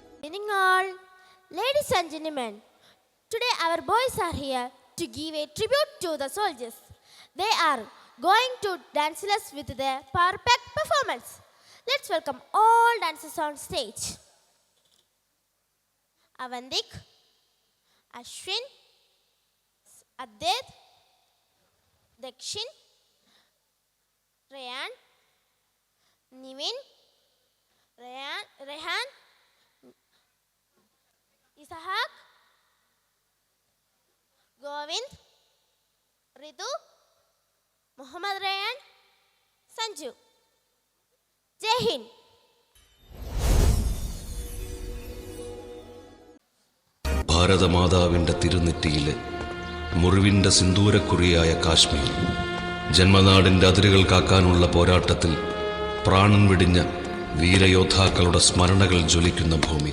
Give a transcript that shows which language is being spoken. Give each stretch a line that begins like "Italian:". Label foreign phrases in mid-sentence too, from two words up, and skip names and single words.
English: evening all. Ladies and gentlemen, today our boys are here to give a tribute to the soldiers. They are going to dance us with their perfect performance. Let's welcome all dancers on stage. Avandik, Ashwin, Adit, Dakshin, Rayan, Nivin, Rehan, Isahak, Govind, Ritu, Muhammad Rayan, Sanju. Jai Hind.
Malayalam: ഭാരതമാതാവിൻ്റെ തിരുനെറ്റിയിലെ മുറിവിൻ്റെ സിന്ദൂരക്കുറിയായ കാശ്മീർ, ജന്മനാടിൻ്റെ അതിരുകൾ കാക്കാനുള്ള പോരാട്ടത്തിൽ പ്രാണൻ വെടിഞ്ഞ വീരയോദ്ധാക്കളുടെ സ്മരണകൾ ജ്വലിക്കുന്ന ഭൂമി.